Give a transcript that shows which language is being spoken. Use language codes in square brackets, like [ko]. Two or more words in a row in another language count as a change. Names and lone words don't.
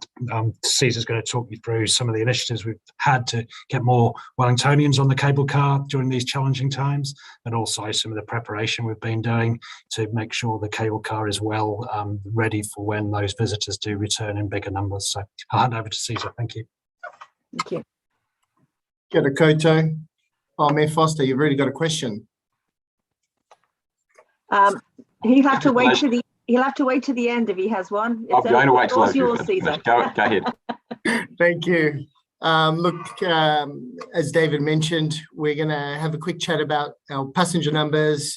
[en] Caesar's going to talk you through some of the initiatives we've had to get more Wellingtonians on the cable car during these challenging times, and also some of the preparation we've been doing to make sure the cable car is well ready for when those visitors do return in bigger numbers. So I'll hand over to Caesar. Thank you. Thank you. [mi] Kia ora koutou. [en] Oh, Mayor Foster, you've really got a question. He'll have to wait to the end if he has one. I'm going to wait till I yours, Caesar. Go ahead. Thank you. Look, as David mentioned, we're going to have a quick chat about our passenger numbers.